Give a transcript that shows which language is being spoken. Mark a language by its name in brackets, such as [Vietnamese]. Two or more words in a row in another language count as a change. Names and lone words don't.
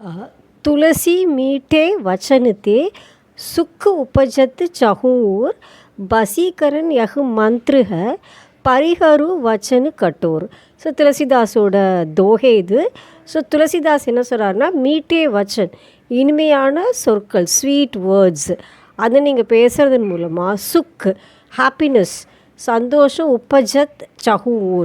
[Hindi] तुलसी मीठे वचन ते सुख उपजत चहूर बसीकरण यह मंत्र है परिहरु वचन कठोर. [Tamil] ஸோ துளசிதாஸோட தோகை இது. ஸோ துளசிதாஸ் என்ன சொல்கிறாருன்னா, [Hindi] मीठे वचन, [Tamil] இனிமையான சொற்கள், [English] sweet words, [Tamil] அதை நீங்கள் பேசுகிறதன் மூலமாக சுக், ஹாப்பினஸ், சந்தோஷம், [Hindi] उपजत चहूर.